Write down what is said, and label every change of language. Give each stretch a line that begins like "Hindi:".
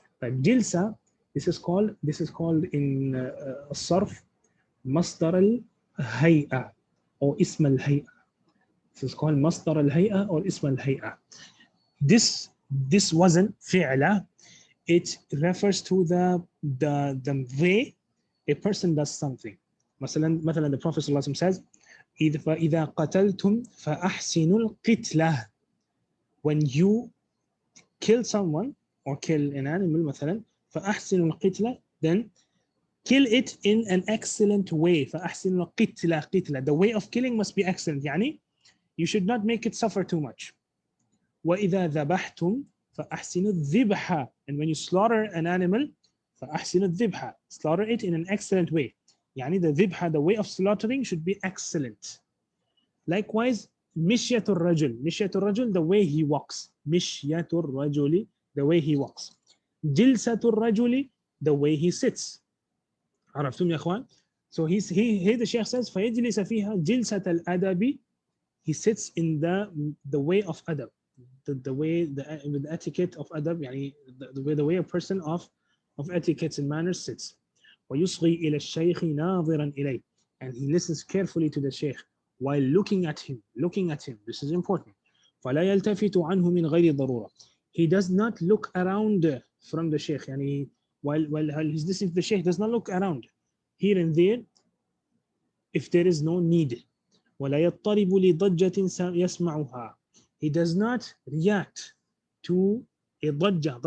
English: Like jilsa, this is called in
Arabic: الصرف مصدر الهيئة
English: or
Arabic: اسم الهيئة.
English: This is called
Arabic: مصدر الهيئة
English: or
Arabic: اسم الهيئة.
English: This wasn't فعلة. It refers to the way a person does something.
Arabic: مثلا
English: the Prophet ﷺ says,
Arabic: إذا قتلتم فأحسنوا القتلة.
English: When you kill someone or kill an animal
Arabic: مثلا فأحسنوا القتلة,
English: then kill it in an excellent way.
Arabic: فأحسنوا القتلة.
English: The way of killing must be excellent.
Arabic: يعني
English: you should not make it suffer too much.
Arabic: وإذا ذبحتم فأحسنوا الذبح.
English: And when you slaughter an animal
Arabic: فأحسنوا الذبح,
English: slaughter it in an excellent way.
Arabic: يعني
English: the ذبح, the way of slaughtering should be excellent. Likewise,
Arabic: مشية الرجل,
English: the way he walks.
Arabic: مشية الرجل,
English: the way he walks.
Arabic: جلسة الرجل,
English: the way he sits.
Arabic: عرفتم يا أخوان?
English: So here the Shaykh says
Arabic: فيجلس فيها جلسة الأدب.
English: He sits in the way of adab, the way with the etiquette of adab,
Arabic: يعني
English: the way a person of etiquettes and manners sits.
Arabic: ويصغي إلى الشيخ ناظرا إليه,
English: and he listens carefully to the Shaykh while looking at him. This is important.
Arabic: فلا يلتفت عنه من غير ضرورة.
English: He does not look around from the Shaykh.
Arabic: يعني
English: while he's listening to the Shaykh, does not look around here and there if there is no need.
Arabic: ولا يضطرب لضجة يسمعها.
English: He does not react to a ضجة.